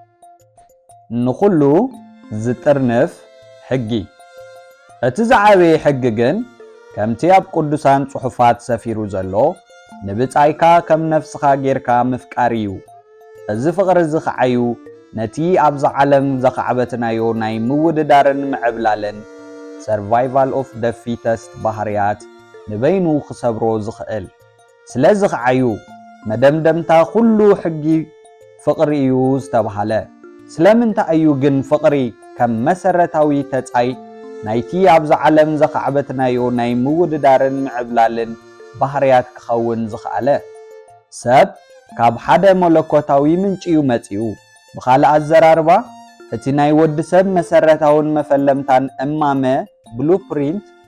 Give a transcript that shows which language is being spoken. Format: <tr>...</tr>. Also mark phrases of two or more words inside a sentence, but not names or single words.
<ti>ንኹሉ ዝጥርንፍ ሕጊ እቲ ዝዓበየ ሕጊ ግን ከምቲ ኣብ ቅዱሳን ጽሑፋት ሰፊሩ ዘሎ ንብጻይካ ከም ነፍስኻ ጌርካ ምፍቃር እዩ እዚ ፍቕሪ እዚ ኸዓዩ ነቲ ኣብዚ ዓለም ዘኻዕበትናዮ ናይ ምውድዳርን ምዕብላልን</ti> <en>survival of the fittest</en> <ti>ባህርያት ንበይኑ ክሰብሮ ዝኽእል ስለዚ ኸዓዩ መደምደምታ ኩሉ ሕጊ ፍቕሪ እዩ ዝተባሃለ ስለምንታይ እዩ ግን ፍቕሪ ከም መሰረታዊ ተጻይ ናይቲ ኣብዚ ዓለም ዘኻዕበትናዮ ናይ ምውድዳርን ምዕብላልን ባህርያት ክኸውን ዝኽኣለ ሰብ ካብ ሓደ መለኮታዊ ምንጪ እዩ መጺኡ ብኻልእ ኣዘራርባ እቲ ናይ ወዲ ሰብ መሰረታውን መፈለምታን እማመ ብሉፕሪንት</ti>